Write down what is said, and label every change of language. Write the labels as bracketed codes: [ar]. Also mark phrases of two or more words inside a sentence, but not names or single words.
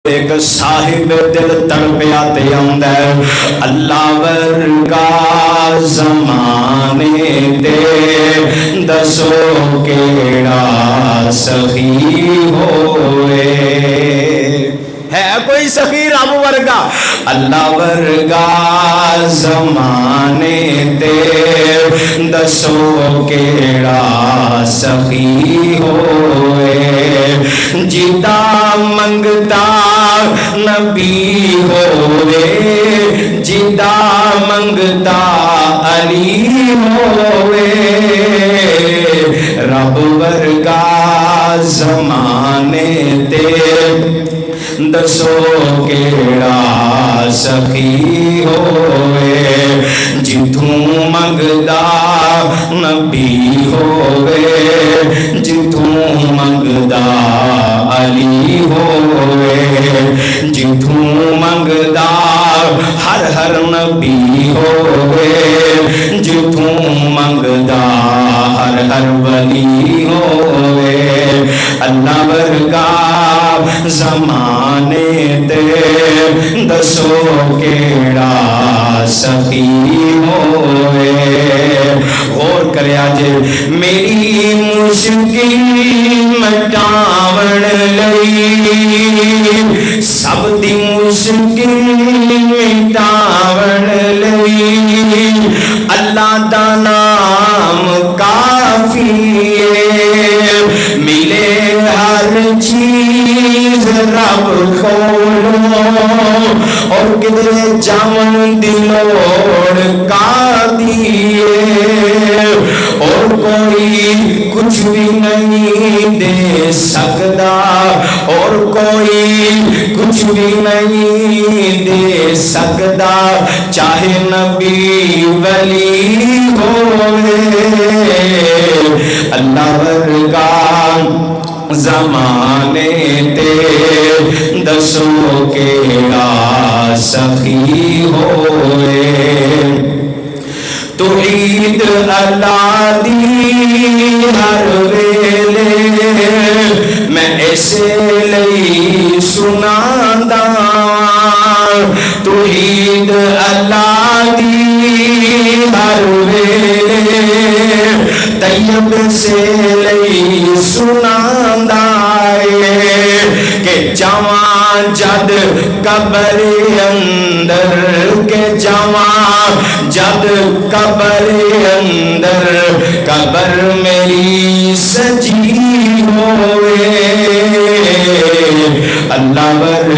[pa] ایک صاحب دل تڑپیا تے آندا ہے اللہ ورگا زمانے تے دسو کیڑا سخی ہوئے ہے کوئی سخی رب ورگا اللہ ورگا زمانے تے دسو کیڑا سخی ہوئے جیتا منگتا نبی ہوئے جیتا منگتا علی ہوئے رب ورگا زمانے تے دسو کیڑا سخی ہوئے جتوں منگدا نبی ہوئے جتوں منگدا علی ہوئے جتوں منگدا ہر نبی ہوئے جتوں منگدا ہر ولی ہوئے اللہ ورگا زمانے تے دسو کیڑا سخی ہوئے غور کریا جے میری مشکل مٹاون لئی سب دی مشکل مٹاون لئی اللہ دا نام کافی ہے ملے ہر چیز رب کولوں اور کدھر جاون دی لوڑ کا دیئے [ur] اور کوئی کچھ بھی نہیں دے سکتا اور کوئی کچھ بھی نہیں دے سکتا [pa] چاہے نبی ولی ہوئے اللہ ورگا زمانے تے دسو کیڑا سخی ہوئے توحید اللہ دی ہر ویلے میں ایسے لئی سناندا توحید اللہ دی ہر ویلے طیب سے لئی سناندا کہ جوان جد قبر اندر کہ جوان جد قبر اندر قبر میری سجی ہوئے اللہ